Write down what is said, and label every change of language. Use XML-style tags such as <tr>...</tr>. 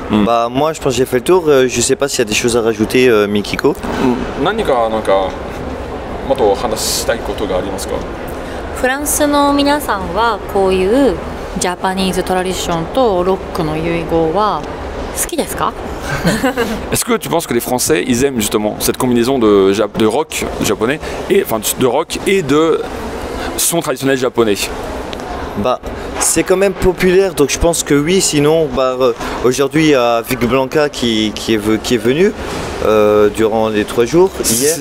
<fr>Moi je pense que j'ai fait le tour. Je sais pas s'il y a des choses à rajouter, Mikiko.</fr> <ja>もっと話したいことがありますか？フランスの皆さんはこういうジャパニーズトラディションとロックの融合は好きですか？</ja> <fr>Est-ce que tu penses que les Français ils aiment justement cette combinaison de rock japonais et de rock et de son traditionnel japonais? C'est quand même populaire, donc je pense que oui. Sinon, aujourd'hui il y a Vic Blanca qui est venu durant les 3 jours hier.</fr>